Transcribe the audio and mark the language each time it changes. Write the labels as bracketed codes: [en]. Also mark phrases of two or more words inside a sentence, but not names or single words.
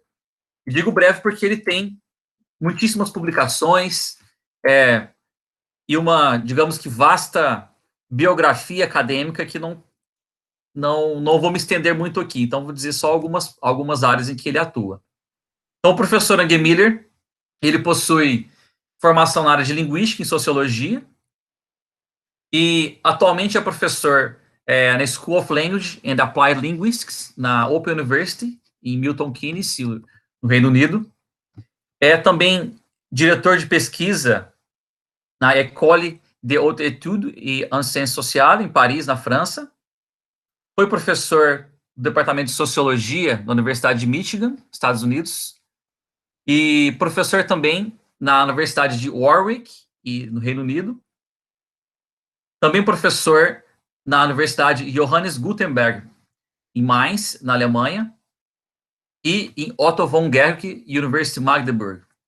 [pt] E digo breve porque ele tem muitíssimas publicações, e uma, digamos que, vasta biografia acadêmica que não vou me estender muito aqui, então vou dizer só algumas áreas em que ele atua. Então, o professor Angemiller, ele possui formação na área de linguística e sociologia, e atualmente é professor na School of Language and Applied Linguistics, na Open University, em Milton Keynes, no Reino Unido. É também diretor de pesquisa na École de Haute Étude et en Sciences Sociales, em Paris, na França. Foi professor do Departamento de Sociologia da Universidade de Michigan, Estados Unidos, e professor também na Universidade de Warwick, no Reino Unido. Também professor na Universidade Johannes Gutenberg, em Mainz, na Alemanha, e em Otto von Guericke University Magdeburg.